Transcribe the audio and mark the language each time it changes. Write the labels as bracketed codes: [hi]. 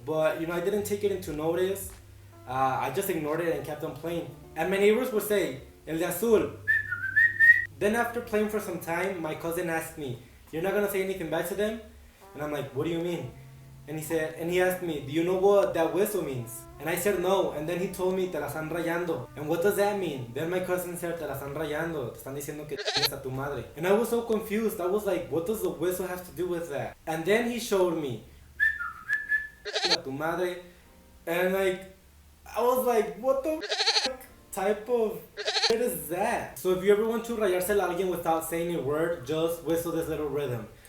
[en] But you know, I didn't take it into notice. I just ignored it and kept on playing. And my neighbors would say, [es] El de azul. [en] Then after playing for some time, my cousin asked me, you're not gonna say anything back to them? And I'm like, what do you mean? And he asked me, do you know what that whistle means? And I said no, and then he told me, [es] te la están rayando. [en] And what does that mean? Then my cousin said, [es] te la están rayando, te están diciendo que tienes a tu madre. [en] And I was so confused. I was like, what does the whistle have to do with that? And then he showed me, [es] a tu madre. [en] And like, I was like, what the type of shit is that? So if you ever want to [es] rayarse a alguien [en] without saying a word, just whistle this little rhythm.